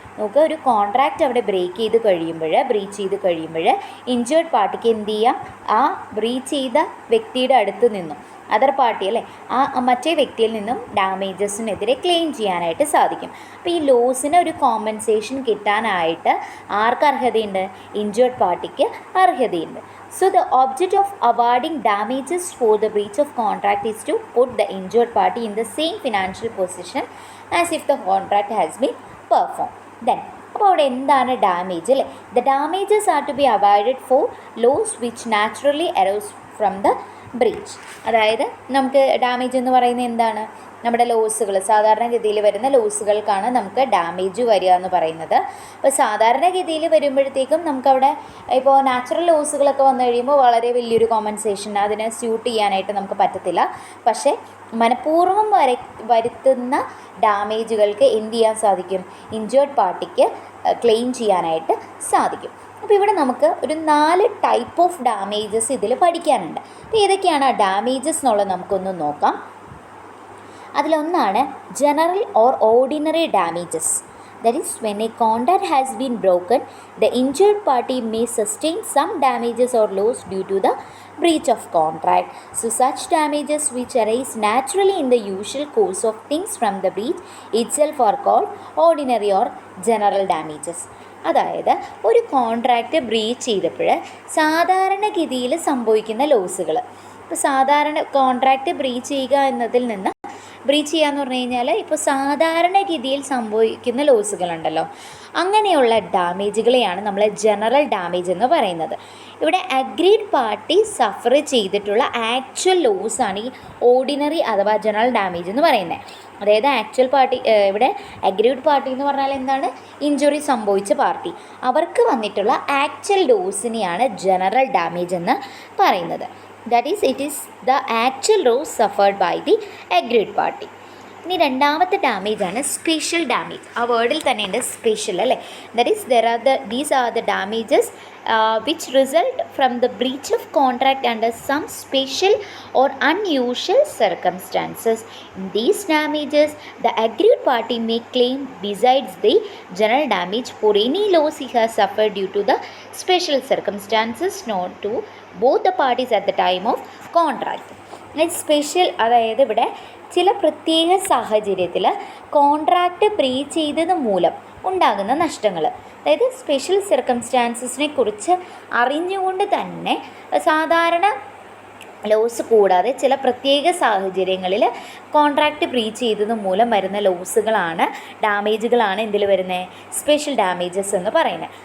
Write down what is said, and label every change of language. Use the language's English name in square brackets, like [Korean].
[Malayalam] നമുക്ക് ഒരു കോൺട്രാക്റ്റ് അവിടെ ബ്രീച്ച് ചെയ്ത് കഴിയുമ്പോൾ ഇഞ്ചേർഡ് പാർട്ടിക്ക് എന്ത് ചെയ്യാം, ആ ബ്രീച്ച് ചെയ്ത വ്യക്തിയുടെ അടുത്ത് നിന്നും അതർ പാർട്ടി അല്ലേ, ആ മറ്റേ വ്യക്തിയിൽ നിന്നും ഡാമേജസിനെതിരെ ക്ലെയിം ചെയ്യാനായിട്ട് സാധിക്കും. അപ്പോൾ ഈ ലോസിന് ഒരു കോമ്പൻസേഷൻ കിട്ടാനായിട്ട് ആർക്ക് അർഹതയുണ്ട്, ഇഞ്ചേർഡ് പാർട്ടിക്ക് അർഹതയുണ്ട്. [English] So the object of awarding damages for the breach of contract is to put the injured party in the same financial position as if the contract has been performed. Then [Malayalam] അപ്പോൾ അവിടെ എന്താണ് damage അല്ലേ? [English] The damages are to be avoided for loss which naturally arose from the breach. [Malayalam] അതായത് നമുക്ക് damage എന്ന് പറയുന്നത് എന്താണ്, നമ്മുടെ ലോസുകൾ, സാധാരണഗതിയിൽ വരുന്ന ലോസുകൾക്കാണ് നമുക്ക് ഡാമേജ് വരിക എന്ന് പറയുന്നത്. അപ്പോൾ സാധാരണഗതിയിൽ വരുമ്പോഴത്തേക്കും നമുക്കവിടെ ഇപ്പോൾ നാച്ചുറൽ ലോസുകളൊക്കെ വന്നു കഴിയുമ്പോൾ വളരെ വലിയൊരു കോമ്പൻസേഷൻ അതിനെ സ്യൂട്ട് ചെയ്യാനായിട്ട് നമുക്ക് പറ്റത്തില്ല. പക്ഷേ മനഃപൂർവ്വം വരുത്തുന്ന ഡാമേജുകൾക്ക് എന്ത് ചെയ്യാൻ സാധിക്കും, ഇഞ്ചേർഡ് പാർട്ടിക്ക് ക്ലെയിം ചെയ്യാനായിട്ട് സാധിക്കും. അപ്പോൾ ഇവിടെ നമുക്ക് ഒരു 4 ടൈപ്പ് ഓഫ് ഡാമേജസ് ഇതിൽ പഠിക്കാനുണ്ട്. അപ്പോൾ ഏതൊക്കെയാണ് ആ ഡാമേജസ് എന്നുള്ളത് നമുക്കൊന്ന് നോക്കാം. അതിലൊന്നാണ് general or ordinary damages. [English] That is, when a contract has been broken, the injured party may sustain some damages or loss due to the breach of contract. So, such damages which arise naturally in the usual course of things from the breach itself are called ordinary or general damages. [Malayalam] അതായത് ഒരു contract breach ചെയ്തപ്പോൾ സാധാരണഗതിയിൽ സംഭവിക്കുന്ന ലോസുകൾ, ഇപ്പോൾ സാധാരണ contract breach ചെയ്യുക എന്നതിൽ നിന്ന് ബ്രീച്ച് ചെയ്യുക എന്ന് പറഞ്ഞു കഴിഞ്ഞാൽ ഇപ്പോൾ സാധാരണഗതിയിൽ സംഭവിക്കുന്ന ലോസുകളുണ്ടല്ലോ, അങ്ങനെയുള്ള ഡാമേജുകളെയാണ് നമ്മൾ ജനറൽ ഡാമേജ് എന്ന് പറയുന്നത്. ഇവിടെ അഗ്രീഡ് പാർട്ടി സഫർ ചെയ്തിട്ടുള്ള ആക്ച്വൽ ലോസാണ് ഈ ഓർഡിനറി അഥവാ ജനറൽ ഡാമേജ് എന്ന് പറയുന്നത്. അതായത് ആക്ച്വൽ പാർട്ടി, ഇവിടെ അഗ്രീഡ് പാർട്ടി എന്ന് പറഞ്ഞാൽ എന്താണ്, ഇഞ്ചുറി സംഭവിച്ച പാർട്ടി, അവർക്ക് വന്നിട്ടുള്ള ആക്ച്വൽ ലോസിനെയാണ് ജനറൽ ഡാമേജ് എന്ന് പറയുന്നത്. [English] That is, it is the actual loss suffered by the aggrieved party. [Malayalam] ഇനി രണ്ടാമത്തെ ഡാമേജാണ് സ്പെഷ്യൽ ഡാമേജ്. ആ വേർഡിൽ തന്നെ ഉണ്ട് സ്പെഷ്യൽ അല്ലേ. [English] That is these are the damages which result from the breach of contract under some special or unusual circumstances. In these damages, the aggrieved party may claim besides the general damage for any loss he has suffered due to the special circumstances known to both the parties at the time of contract. [Malayalam] Special അതായത് ഇവിടെ ചില പ്രത്യേക സാഹചര്യത്തിൽ contract breach ചെയ്തത് മൂലം ഉണ്ടാകുന്ന നഷ്ടങ്ങൾ, അതായത് സ്പെഷ്യൽ സർക്കംസ്റ്റാൻസസിനെ കുറിച്ച് അറിഞ്ഞുകൊണ്ട് തന്നെ സാധാരണ ലോസ് കൂടാതെ ചില പ്രത്യേക സാഹചര്യങ്ങളിൽ കോൺട്രാക്റ്റ് ബ്രീച്ച് ചെയ്തത് മൂലം വരുന്ന ലോസുകളാണ്, ഡാമേജുകളാണ് എന്തിൽ വരുന്നത്, സ്പെഷ്യൽ ഡാമേജസ് എന്ന് പറയുന്നത്.